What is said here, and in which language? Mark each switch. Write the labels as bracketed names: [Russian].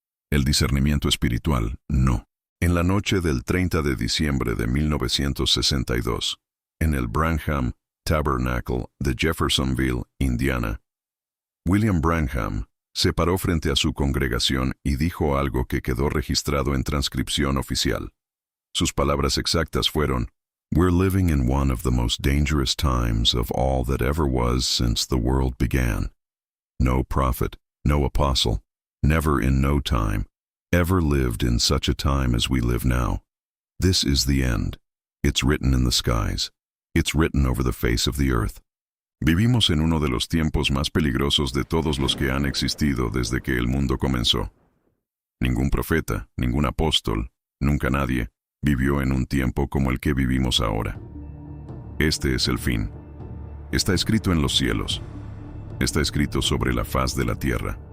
[Spanish] El discernimiento espiritual, no. En la noche del 30 de diciembre de 1962, en el Branham Tabernacle de Jeffersonville, Indiana, William Branham se paró frente a su congregación y dijo algo que quedó registrado en transcripción oficial. Sus palabras exactas fueron: [English] "We're living in one of the most dangerous times of all that ever was since the world began. No prophet, no apostle, never in no time, ever lived in such a time as we live now. This is the end. It's written in the skies. It's written over the face of the earth." [Spanish] Vivimos en uno de los tiempos más peligrosos de todos los que han existido desde que el mundo comenzó. Ningún profeta, ningún apóstol, nunca nadie, vivió en un tiempo como el que vivimos ahora. Este es el fin. Está escrito en los cielos. Está escrito sobre la faz de la tierra.